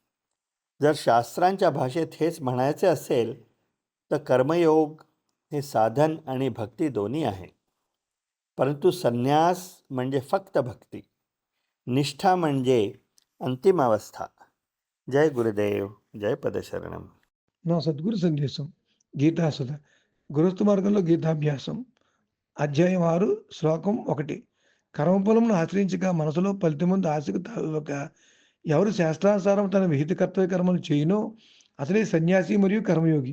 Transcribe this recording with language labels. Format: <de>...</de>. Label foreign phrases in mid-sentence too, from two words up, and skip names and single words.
<mr>जर शास्त्रांच्या भाषेत हेच म्हणायचे असेल तर कर्मयोग हे साधन आणि भक्ती दोन्ही आहे. परंतु संन्यास म्हणजे फक्त भक्ती, निष्ठा म्हणजे अंतिम अवस्था. जय गुरुदेव, जय पदशरणम.</mr> <te>నా సద్గురు సందేశం గీతాసుధ గృహస్థ మార్గంలో గీతాభ్యాసం అధ్యాయం 6 శ్లోకం 1. కర్మఫలమును ఆశ్రయించక మనసులో ఫలితముందు ఆశకు తావివ్వక ఎవరు శాస్త్రానుసారం తన విహిత కర్తవ్య కర్మలు చేయునో అతడే సన్యాసి మరియు కర్మయోగి.</te>